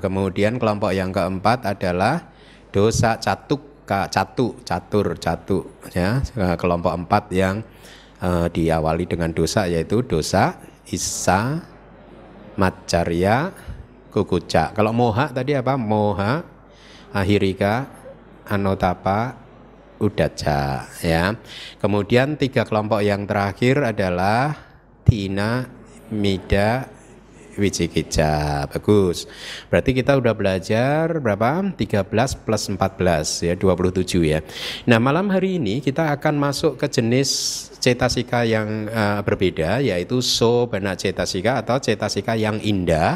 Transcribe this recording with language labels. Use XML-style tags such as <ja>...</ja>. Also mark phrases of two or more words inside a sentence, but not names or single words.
<id>Kemudian kelompok yang keempat adalah</id> <pi>dosa catuka,</pi> <id>catur ya, kelompok 4 yang diawali dengan dosa, yaitu</id> <pi>dosa isa macarya kukuca.</pi> <id>Kalau moha tadi apa?</id> <pi>Moha ahirika anotapa udaca ya.</pi> <id>Kemudian 3 kelompok yang terakhir adalah</id> <pi>tina mida wicikicca.</pi> <id>Bagus. Berarti kita udah belajar berapa? 13 plus 14 ya, 27 ya. Nah, malam hari ini kita akan masuk ke jenis cetasika yang berbeda, yaitu</id> <pi>sobana cetasika</pi> <id>atau cetasika yang indah.</id>